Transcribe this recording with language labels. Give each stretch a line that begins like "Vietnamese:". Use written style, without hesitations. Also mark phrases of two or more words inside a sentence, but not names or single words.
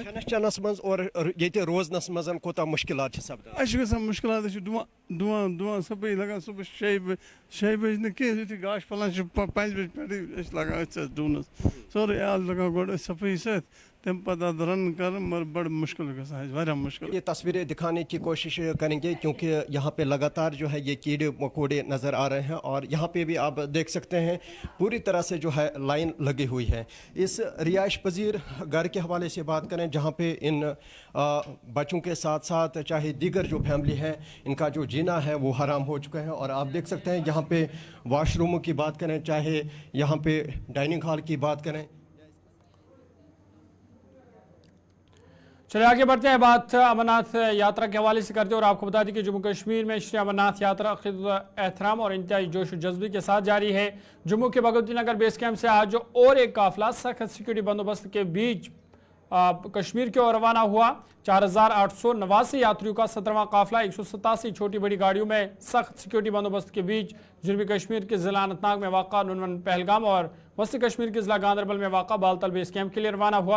Kashmiri: کھٮ۪نس چٮ۪نس منٛز اور ییٚتہِ روزنس منٛز کوٗتاہ مُشکِلات چھِ سپدان اَسہِ چھُ گژھان مُشکِلات أسۍ چھِ دُعا صُبحٲے لگان صُبحس 6 بجہِ نہٕ کینٛہہ یُتھُے گاش پھلان چھِ 5 بجہِ پٮ۪ٹھٕے أسۍ لگان أتھۍ سۭتۍ ڈوٗنس سورُے عیال لگان گۄڈٕ أتھۍ صفٲیی سۭتۍ تمہِ پتہٕ اتھ رن کرُن مگر بڑٕ مُشکِل گژھان اَسہِ واریاہ مُشکِل
Urdu: یہ تصویریں دکھانے کی کوشش کریں گے کیونکہ یہاں پہ لگاتار جو ہے یہ کیڑے مکوڑے نظر آ رہے ہیں اور یہاں پہ بھی آپ دیکھ سکتے ہیں پوری طرح سے جو ہے لائن لگی ہوئی ہے اس رہائش پذیر گھر کے حوالے سے بات کریں جہاں پہ ان بچوں کے ساتھ ساتھ چاہے دیگر جو فیملی ہے ان کا جو جینا ہے وہ حرام ہو چکا ہے اور آپ دیکھ سکتے ہیں یہاں پہ واش روموں کی بات کریں چاہے یہاں پہ ڈائننگ ہال کی بات کریں. چلے آگے بڑھتے ہیں بات امرناتھ یاترا کے حوالے سے کرتے ہیں اور آپ کو بتا دیں کہ جموں کشمیر میں شری امرناتھ یاترا عقیدت احترام اور انتہائی جوش و جذبے کے ساتھ جاری ہے. جموں کے بھگوتی نگر بیس کیمپ سے آج اور ایک قافلہ سخت سیکورٹی بندوبست کے بیچ کشمیر کی اور روانہ ہوا. 4889 یاتریوں کا 17واں قافلہ 187 چھوٹی بڑی گاڑیوں میں سخت سیکورٹی بندوبست کے بیچ جنوبی کشمیر کے ضلع اننت ناگ میں واقع نونون پہلگام اور وسطی کشمیر کے ضلع گاندربل میں واقع بالتل بیس کیمپ کے لیے روانہ ہوا.